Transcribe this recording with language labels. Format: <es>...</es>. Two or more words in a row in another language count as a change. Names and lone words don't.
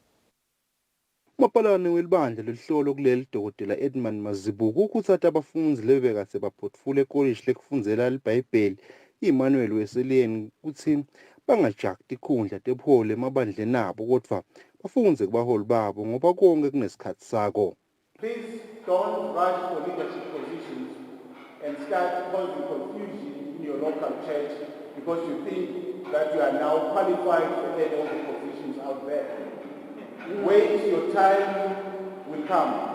<ss>Mapalane welibandla lelihlolo kuleli Dr. Edmund Mazibuko ukuthatha abafundzi lebekase baphotfule ekolishi lekufundzela leBhayibheli ye-Emmanuel Wesleyan kutsi bangajaki tikhundla tebuholi emabandleni abo kodvwa bafunze kubaholi babo ngoba konke kunesikhathi sako.</ss> <en>Please don't rush for leadership positions and start causing confusion in your local church because you think that you are now qualified to get all the positions out there. Wait, your time will come.</en>